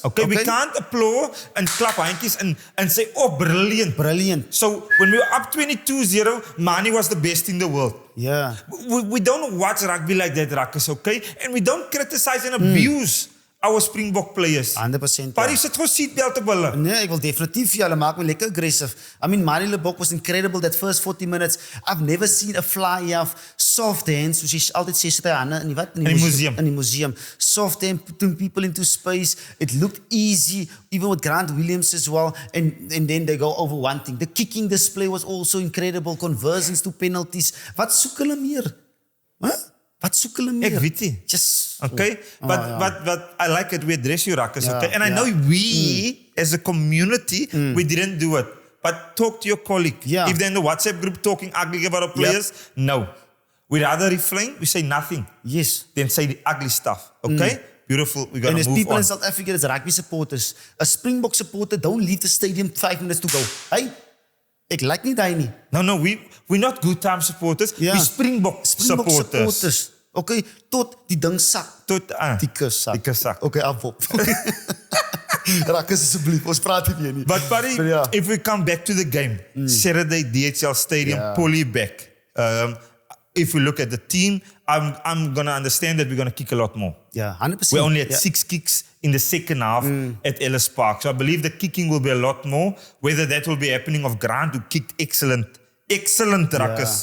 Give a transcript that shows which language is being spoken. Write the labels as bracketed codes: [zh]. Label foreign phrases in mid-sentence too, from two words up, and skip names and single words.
[en] Okay, we can't applaud and clap handjies and say, oh, brilliant. Brilliant. So when we were up 22-0, Mani was the best in the world. Yeah. We don't watch rugby like that, Rakkers, okay? And we don't criticize and abuse our Springbok players. 100%. [af] Maar jy sit gewoon seatbelt op hulle. Nee, ek wil definitief vir hulle maak me lekker aggressive. [en] I mean, Mani Lebok was incredible that first 40 minutes. I've never seen a fly of soft hands, [af] soos jy altyd sê, sit hy hande in die museum. In die museum. [en] Soft hand, putting people into space. It looked easy, even with Grant Williams as well. And then they go over one thing. The kicking display was also incredible. Conversions to penalties. [af] Wat soek hulle meer? Huh? Wat soek hulle meer? Ek weet nie. [en] Just... Okay, but I like it. We address you, Rakkers, Yeah, okay? And I know we, as a community, we didn't do it. But talk to your colleague. Yeah. If they're in the WhatsApp group talking ugly about our players, no. We rather refrain, we say nothing. Yes. Then say the ugly stuff, okay? Beautiful, we're going And to there's move people on. in South Africa that's rugby supporters. A Springbok supporter don't leave the stadium 5 minutes to go. [af] Hey, ek like nie daai nie. [en] No, we're not good time supporters. Yeah. We're Springbok supporters. [af] Okay, tot die ding sak. Tot Die sak. Die sak. Okay, afop. Rakkers asseblief, ons praat nie meer nie. [en] But buddy, if we come back to the game, Saturday DHL Stadium, Polly back. If we look at the team, I'm going to understand that we're going to kick a lot more. Yeah, 100%. We only had 6 kicks in the second half at Ellis Park. So I believe the kicking will be a lot more. Whether that will be happening of Grant, who kicked excellent Rakkers.